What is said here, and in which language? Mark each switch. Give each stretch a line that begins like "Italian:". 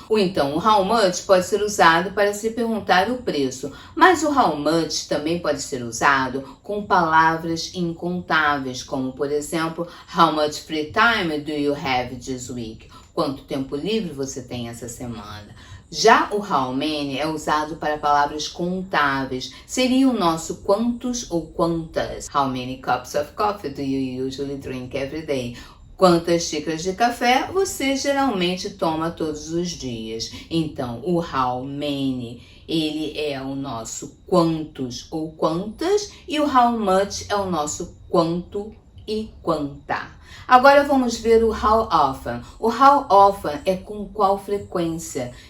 Portuguese: Ou então, o
English: how much pode ser usado para se perguntar o preço, mas o how much também pode ser usado com palavras incontáveis, como por exemplo, how much free time do you have this week?
Portuguese: Quanto tempo livre você tem essa semana? Já o how many é usado para palavras contáveis. Seria o nosso quantos ou quantas.
English: How many cups of coffee do you usually drink every day?
Portuguese: Quantas xícaras de café você geralmente toma todos os dias? Então, o how many, ele é o nosso quantos ou quantas e o how much é o nosso quanto e quanta. Agora vamos ver o how often. O how often é com qual frequência.